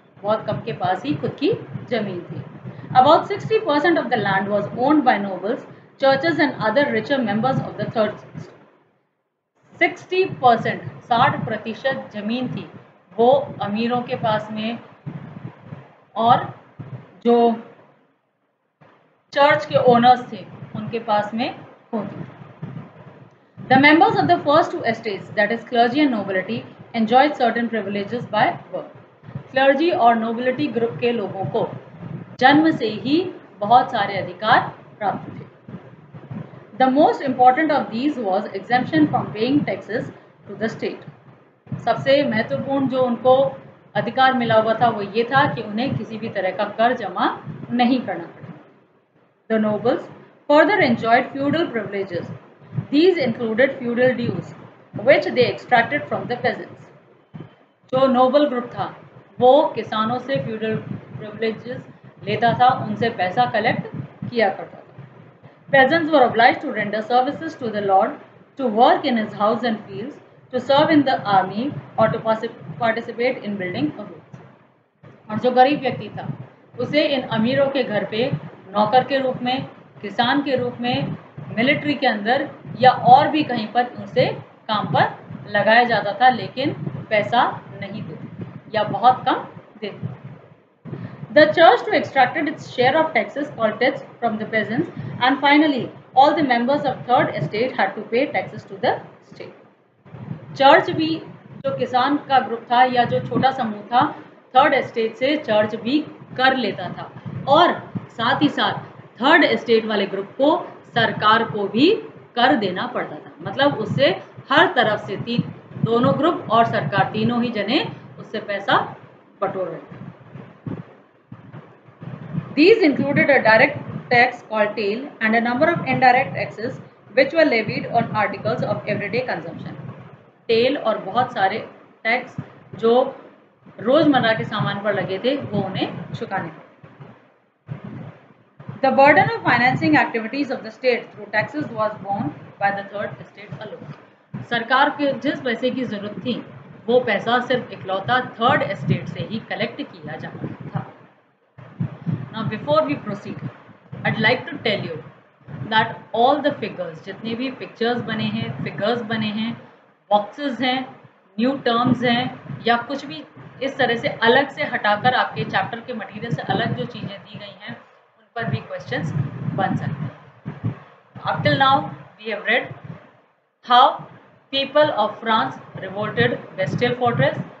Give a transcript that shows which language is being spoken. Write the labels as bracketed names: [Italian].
[Hindi] बहुत कम के पास ही खुद की जमीन थी। [English] About 60% of the land was owned by nobles, churches and other richer members of the third estate। [Hindi] 60% जमीन थी वो अमीरों के पास में और जो चर्च के ओनर्स थे उनके पास में होती थी। [English] The members of the first 2 estates, that is clergy and nobility, enjoyed certain privileges by birth। [Hindi] Clergy और नोबिलिटी ग्रुप के लोगों को जन्म से ही बहुत सारे अधिकार प्राप्त थे। [English] The most important of these was exemption from paying taxes to the state। [Hindi] सबसे महत्वपूर्ण जो उनको अधिकार मिला हुआ था वो ये था कि उन्हें किसी भी तरह का कर जमा नहीं करना पड़ा। [English] The nobles further enjoyed feudal privileges. These included feudal dues, which they extracted from the peasants. [Hindi] जो नोबल ग्रुप था वो किसानों से फ्यूडल प्रिविलेजेस लेता था, उनसे पैसा कलेक्ट किया करता था। [English] Peasants were obliged to render services to the lord, to work in his house and fields, to serve in the army, or to participate in building a road. [Hindi] और जो गरीब व्यक्ति था उसे इन अमीरों के घर पे नौकर के रूप में, किसान के रूप में, मिलिट्री के अंदर या और भी कहीं पर उसे काम पर लगाया जाता था, लेकिन पैसा नहीं देते या बहुत कम देते। [English] The church too extracted its share of taxes called tithes from the peasants, and finally all the members of third estate had to pay taxes to the state. [Hindi] Church भी, जो किसान का ग्रुप था या जो छोटा समूह था, थर्ड एस्टेट से चर्च भी कर लेता था और साथ ही साथ थर्ड एस्टेट वाले ग्रुप को सरकार को भी कर देना पड़ता था। मतलब उससे हर तरफ से दोनों ग्रुप और सरकार तीनों ही जने उससे पैसा बटोर रहे थे। [English] These included a direct tax called tail and a number of indirect taxes which were levied on articles of everyday consumption. [Hindi] Tell और बहुत सारे टैक्स जो रोजमर्रा के सामान पर लगे थे वो उन्हें चुकाने थे। [English] The burden of financing activities of the state through taxes was borne by the third estate alone. [Hindi] सरकार के जिस पैसे की जरूरत थी वो पैसा सिर्फ इकलौता थर्ड एस्टेट से ही कलेक्ट किया जाता था। [English] Now before we proceed, I'd like to tell you that all the figures, [Hindi] जितने भी पिक्चर्स बने हैं, फिगर्स बने हैं, बॉक्सेस हैं, न्यू टर्म्स हैं या कुछ भी इस तरह से अलग से हटाकर आपके चैप्टर के मटेरियल से अलग जो चीज़ें दी गई हैं उन पर भी क्वेश्चंस बन सकते हैं। [English] Up till now we have read how people of France revolted Bastille Fortress.